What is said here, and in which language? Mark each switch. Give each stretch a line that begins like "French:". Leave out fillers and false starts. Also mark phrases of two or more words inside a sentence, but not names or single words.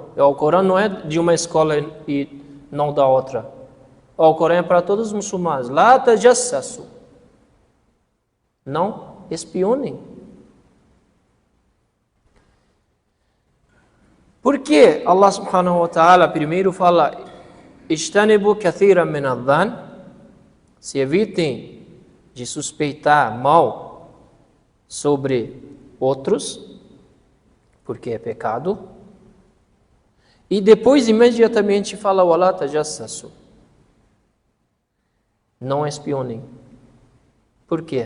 Portuguese: O Alcorão não é de uma escola e não da outra. O Alcorão é para todos os muçulmanos.
Arabic: لا تجسسوا.
Portuguese: Não espionem. Por que Allah
Arabic: سبحانه وتعالى
Portuguese: primeiro fala
Arabic: اجتنبوا كثيرا من الظن?
Portuguese: Se evitem de suspeitar mal sobre outros, porque é pecado. E depois imediatamente fala
Arabic: ولا تجسسوا.
Portuguese: Não espionem. Por quê?